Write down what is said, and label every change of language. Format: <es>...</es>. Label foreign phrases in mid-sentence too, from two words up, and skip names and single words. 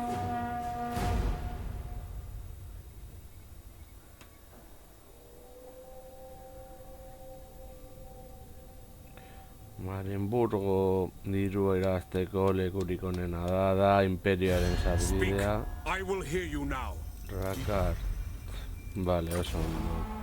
<eu>Marienburgo dirua irabazteko lekurik onena da imperioaren sarbidea.</eu> <en>I will hear you now.</en> <eu>Rakart. Vale, oso ondo.</eu>